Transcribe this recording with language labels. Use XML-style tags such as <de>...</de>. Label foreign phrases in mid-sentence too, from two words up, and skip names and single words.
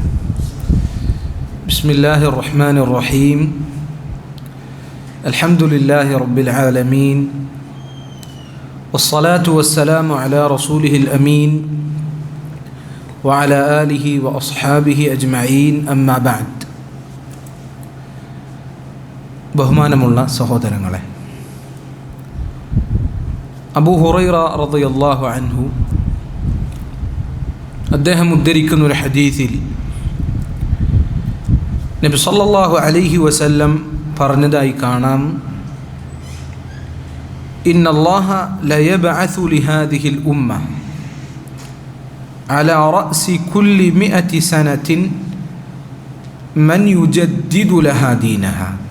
<ar>بسم الله الرحمن الرحيم. الحمد لله رب العالمين، والصلاة والسلام على رسوله الأمين وعلى آله وأصحابه أجمعين. أما بعد.</ar> <ml>ബഹുമാനമുള്ള സഹോദരങ്ങളെ, അബൂ ഹുറൈറ</ml> <ar>رضي الله عنه</ar> <ml>അദ്ദേഹം ഉദ്ധരിക്കുന്ന ഒരു ഹദീസിൽ നബി</ml> <ar>صلى الله عليه وسلم</ar> <ml>പറഞ്ഞതായി കാണാം,</ml> <ar>إن الله ليبعث لهذه الأمة على رأس كل مائة سنة من يجدد لها دينها.</ar>